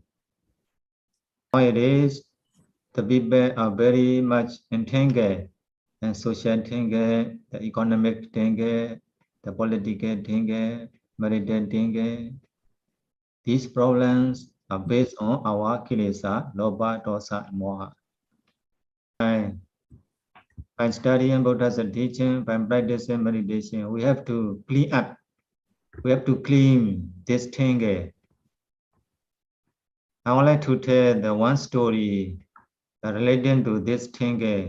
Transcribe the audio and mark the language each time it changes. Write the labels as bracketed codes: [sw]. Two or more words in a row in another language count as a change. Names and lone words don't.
[en] Nowadays, the people are very much entangled, and social tangle, the economic tangle, the political tangle, marital tangle. These problems are based on our [pi] kilesa, lobha, dosa, [en] and moha. By studying Buddha's teaching, by practicing meditation, we have to clean up. We have to clean this tangle. I would like to tell the one story relating to this tangle.